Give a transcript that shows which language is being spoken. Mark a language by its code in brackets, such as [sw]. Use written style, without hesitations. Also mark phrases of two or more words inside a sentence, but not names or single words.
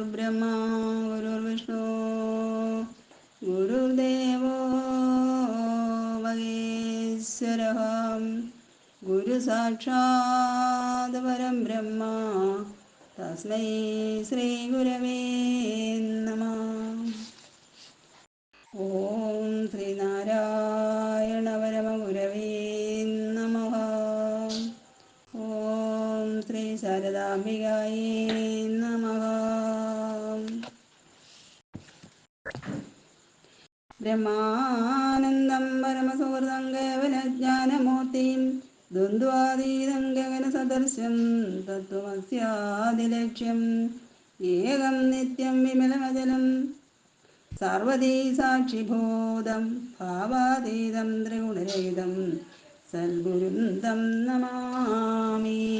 [sa] गुरुर्ब्रह्मा गुरुर्विष्णु गुरुर्देवो महेश्वरः गुरुसाक्षात् परं ब्रह्म तस्मै श्रीगुरवे नमः। ഓം ശ്രീനാരായണ പരമഗുരവേ നമഃ. ഓം ശ്രീ ശാരദാംബികായേ നമഃ. ബ്രഹ്മാനന്ദം പരമസുഹൃദം കേവലജ്ഞാനമൂർത്തിം ദ്വന്ദ്വാതീതം ഗഗനസദൃശം തത്വമസ്യാദിലക്ഷ്യം ഏകം നിത്യം വിമലമചലം സർവദീ സാക്ഷിഭൂതം ഭാവാതീതം ത്രിഗുണരഹിതം സദ്ഗുരും തം നമാമി.